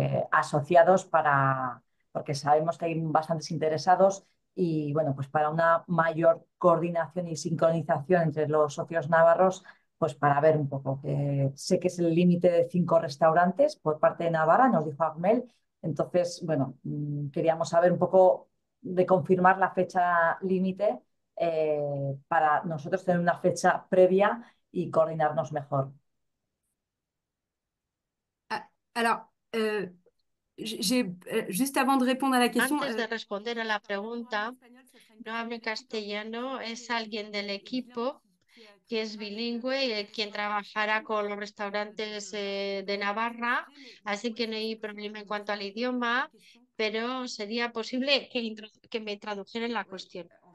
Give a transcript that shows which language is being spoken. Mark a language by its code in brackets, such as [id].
[es] asociados porque sabemos que hay bastantes interesados y bueno, pues para una mayor coordinación y sincronización entre los socios navarros, pues para ver un poco, que sé que es el límite de 5 restaurantes por parte de Navarra, nos dijo Agmel. Entonces, bueno, queríamos saber un poco de confirmar la fecha límite para nosotros tener una fecha previa y coordinarnos mejor. [fr] Alors, juste avant de répondre à la question. [es] Antes de responder a la pregunta, no hablo castellano, es alguien del equipo que es bilingüe, quien trabajará con los restaurantes de Navarra, así que no hay problema en cuanto al idioma, pero sería posible que me tradujeran la cuestión.